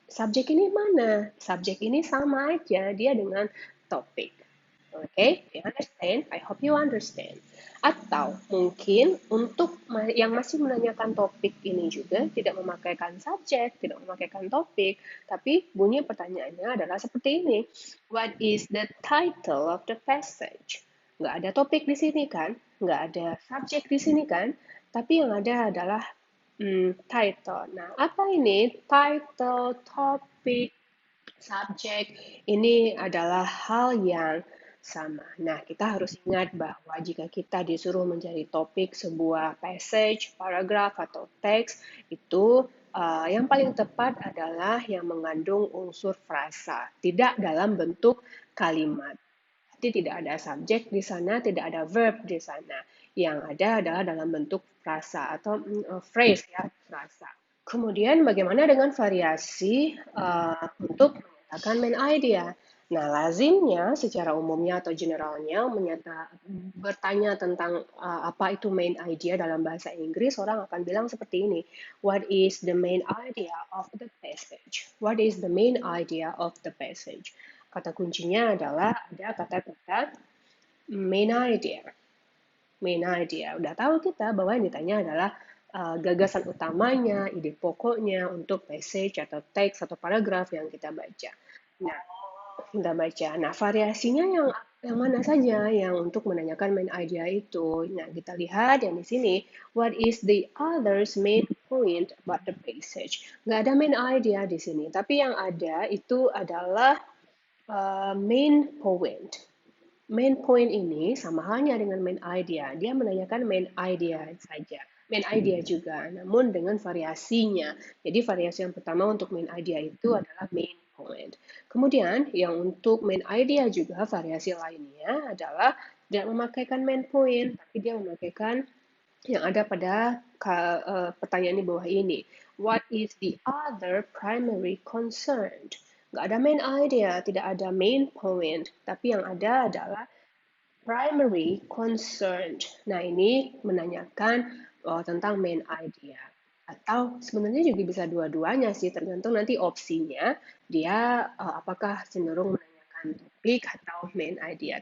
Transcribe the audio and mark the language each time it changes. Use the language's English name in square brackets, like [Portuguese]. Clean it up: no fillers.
[Indonesian] Subjek ini mana? Subjek ini sama aja dia dengan topik. Oke, [English] you understand? I hope you understand. [Indonesian] Atau mungkin untuk yang masih menanyakan topik ini juga tidak memakaikan subjek, tidak memakaikan topik, tapi bunyi pertanyaannya adalah seperti ini. [English] What is the title of the passage? [Indonesian] Nggak ada topik di sini kan? Nggak ada subjek di sini kan? Tapi yang ada adalah title. Nah, apa ini? Title, topik, subjek, ini adalah hal yang sama. Nah, kita harus ingat bahwa jika kita disuruh mencari topik sebuah passage, paragraf, atau teks, itu yang paling tepat adalah yang mengandung unsur frasa, tidak dalam bentuk kalimat. Jadi tidak ada subjek di sana, tidak ada verb di sana. Yang ada adalah dalam bentuk frasa atau phrase ya, frasa. Kemudian bagaimana dengan variasi untuk menyatakan main idea? Nah, lazimnya secara umumnya atau generalnya bertanya tentang apa itu main idea dalam bahasa Inggris, orang akan bilang seperti ini. [English] What is the main idea of the passage? What is the main idea of the passage? [Indonesian] Kata kuncinya adalah ada kata-kata main idea. Main idea. Udah tahu kita bahwa yang ditanya adalah gagasan utamanya, ide pokoknya untuk passage atau teks atau paragraf yang kita baca. Nah, kita baca. Nah, variasinya yang mana saja yang untuk menanyakan main idea itu. Nah, kita lihat yang di sini. [English] What is the other's main point about the passage? [Indonesian] Nggak ada main idea di sini, tapi yang ada itu adalah main point. Main point ini sama halnya dengan main idea. Dia menanyakan main idea saja. Main idea juga, namun dengan variasinya. Jadi variasi yang pertama untuk main idea itu adalah main point. Kemudian yang untuk main idea juga variasi lainnya adalah tidak memakaikan main point, tapi dia memakaikan yang ada pada pertanyaan di bawah ini. [English] What is the other primary concern? [Indonesian] Nggak ada main idea, tidak ada main point, tapi yang ada adalah primary concern. Nah, ini menanyakan tentang main idea. Atau sebenarnya juga bisa dua-duanya sih, tergantung nanti opsinya. Dia apakah cenderung menanyakan topik atau main idea.